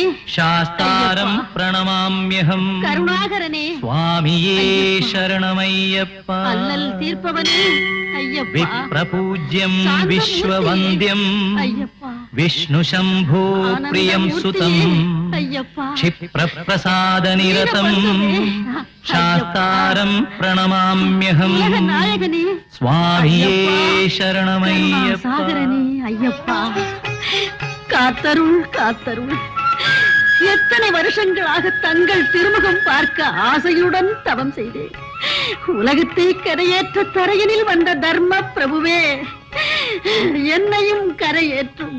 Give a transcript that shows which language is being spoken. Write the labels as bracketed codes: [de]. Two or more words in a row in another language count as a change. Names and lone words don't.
[sa] शास्तारम् प्रणमाम्यहम्. [ta] கருணாகரனே, சுவாமியே சரணமையப்பா. அல்லல் தீர்ப்பவனே, ஐயப்பா. [sa] विप्रपूज्यम् विश्ववन्द्यम् [ta] ஐயப்பா. [sa] विष्णु शम्भो प्रियम् सुतम् [ta] ஐயப்பா. [sa] क्षिप्रप्रसादनिरतम् शास्तारम् प्रणमाम्यहम्. [ta] நாயகனே, சுவாமியே சரணமய்யப்பா. சாகரனே, ஐயப்பா. காத்தருள் காத்தருள். எத்தனை வருஷங்களாக தங்கள் திருமுகம் பார்க்க ஆசையுடன் தவம் செய்தேன். உலகத்தை கரையேற்ற தரையனில் வந்த தர்ம பிரபுவே, என்னையும் கரையேற்றும்.